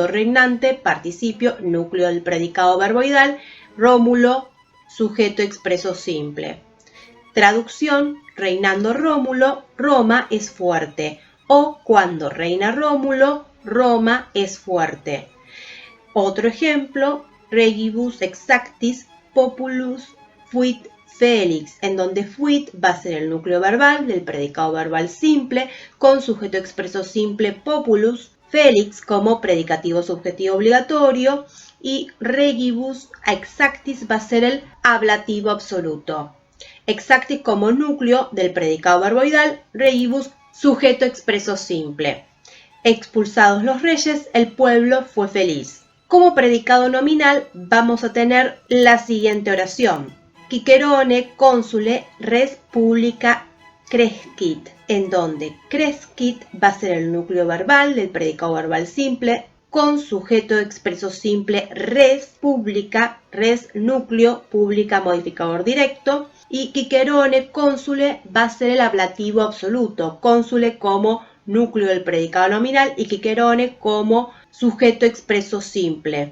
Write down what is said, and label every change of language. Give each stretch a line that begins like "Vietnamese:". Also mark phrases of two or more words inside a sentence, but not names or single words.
Spanish: Regnante, participio, núcleo del predicado verboidal. Rómulo, sujeto expreso simple. Traducción: reinando Rómulo, Roma es fuerte. O cuando reina Rómulo, Roma es fuerte. Otro ejemplo:
Latin: regibus exactis populus fuit Félix,
Spanish: en donde fuit va a ser el núcleo verbal del predicado verbal simple con sujeto expreso simple populus, Félix como predicativo subjetivo obligatorio, y
Latin: regibus exactis
Spanish: va a ser el ablativo absoluto. Exactis como núcleo del predicado verboidal, regibus sujeto expreso simple. Expulsados los reyes, el pueblo fue feliz. Como predicado nominal vamos a tener la siguiente oración:
Latin: Cicerone consule res publica crescit,
Spanish: en donde crescit va a ser el núcleo verbal del predicado verbal simple con sujeto expreso simple
Latin: res publica,
Spanish: res núcleo, publica modificador directo, y
Latin: Cicerone consule
Spanish: va a ser el ablativo absoluto, consule como núcleo del predicado nominal y Cicerone como sujeto expreso simple.